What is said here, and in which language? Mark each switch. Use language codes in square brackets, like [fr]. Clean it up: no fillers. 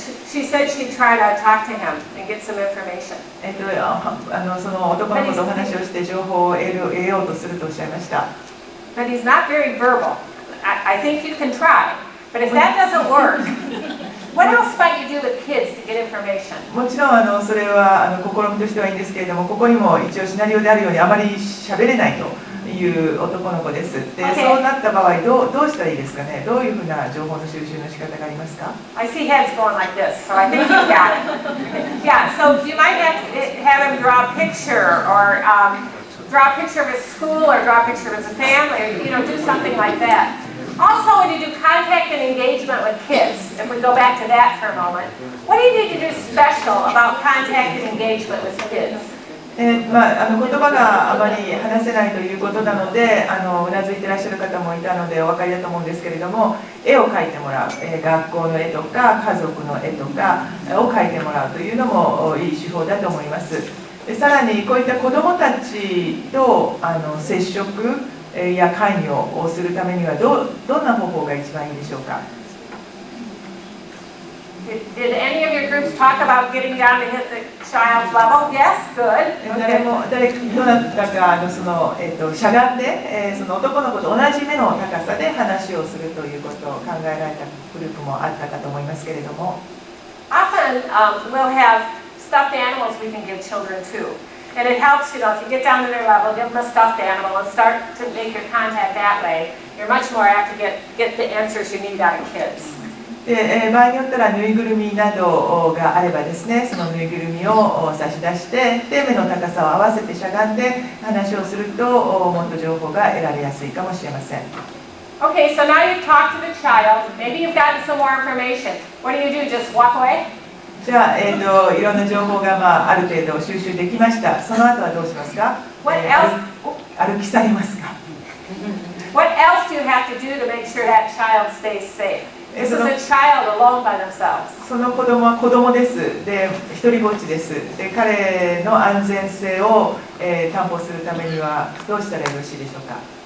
[en] She said she'd try to talk to him and get some information. [ja] その男の子とお話をして情報を得ようとするとおっしゃいました。 [en] But he's not very verbal. I think you can try. But if that doesn't work, what else might you do with kids to get information? [ja] もちろんそれは試みとしてはいいんですけれども、ここにも一応シナリオであるようにあまり喋れないという男の子です。で、そうなった場合どうしたらいいですかね。どういうふうな情報の収集の仕方がありますか？ [en] I see heads going like this, so I think you got it. Yeah, so you might have him draw a picture or draw a picture of his school or draw a picture of his family, or do something like that. Also, when you do contact and engagement with kids, if we go back to that for a moment, what do you need to do special about contact and engagement with kids? [ja] 言葉があまり話せないということなのでうなずいていらっしゃる方もいたのでお分かりだと思うんですけれども、絵を描いてもらう、学校の絵とか家族の絵とかを描いてもらうというのもいい手法だと思います。さらにこういった子どもたちと接触や関与をするためにはどんな方法が一番いいでしょうか？ [en] Did any of your groups talk about getting down to hit the child's level? Yes, good. [ja] どなたかしゃがんで、その男の子と同じ目の高さで話をするということを考えられたグループもあったかと思いますけれども。 [en] Often we'll have stuffed animals we can give children too. And it helps, if you get down to their level, give them a stuffed animal and start to make your contact that way. You're much more apt to get the answers you need out of kids. [ja] で場合によったらぬいぐるみなどがあればですね、そのぬいぐるみを差し出してで目の高さを合わせてしゃがんで話をするともっと情報が得られやすいかもしれません。 [en] Okay, so now you've talked to the child. Maybe you've gotten some more information. What do? Just walk away? [ja] じゃあ、いろんな情報が、ある程度収集できました。その後はどうしますか？ [en] What else? [ja] 歩き去りますか？ [en] What else do you have to do to make sure that child stays safe? This is a child alone by themselves. [ja] その子供は子供です。で、一人ぼっちです。で、彼の安全性を、担保するためにはどうしたらよろしいでしょうか？